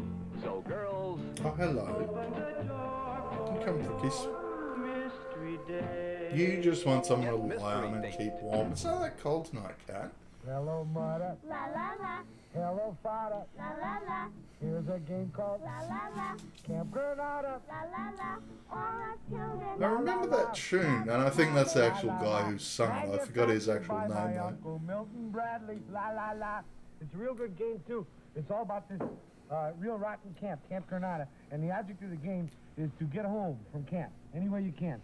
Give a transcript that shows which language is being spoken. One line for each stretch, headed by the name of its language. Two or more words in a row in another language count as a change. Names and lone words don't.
English: So girls, Oh, hello. You come for a kiss. Mystery date. You just want someone to lie on and keep warm. It's not that cold tonight, Cat. Hello, mother. La la la, Hello, father. la la la, Here's a game called la la la, Camp Granada. la la la. All our children. I remember that tune, and I think that's the actual guy who sung it. I forgot his actual By name, my though. Uncle Milton Bradley. La la la. It's a real good game too. It's all about this real rotten camp, Camp Granada, and the object of the game is to get home from camp any way you can.